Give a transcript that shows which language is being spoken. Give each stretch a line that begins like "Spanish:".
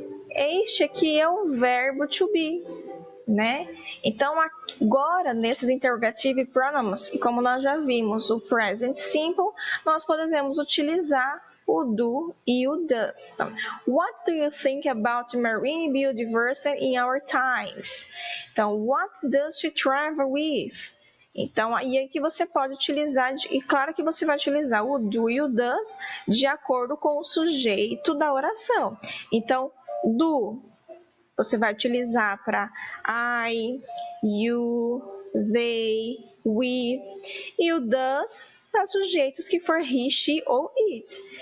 Portuguese: Este aqui é o verbo to be, né? Então, agora, nesses interrogative pronouns, como nós já vimos o present simple, nós podemos utilizar o do e o does. Então,
English: what do you think about marine biodiversity in our times?
Portuguese: Então,
English: what does she travel with?
Portuguese: Então, aí é que você pode utilizar, e claro que você vai utilizar o do e o does de acordo com o sujeito da oração. Então, do, você vai utilizar para I, you, they, we, e o does para sujeitos que for he, she ou it.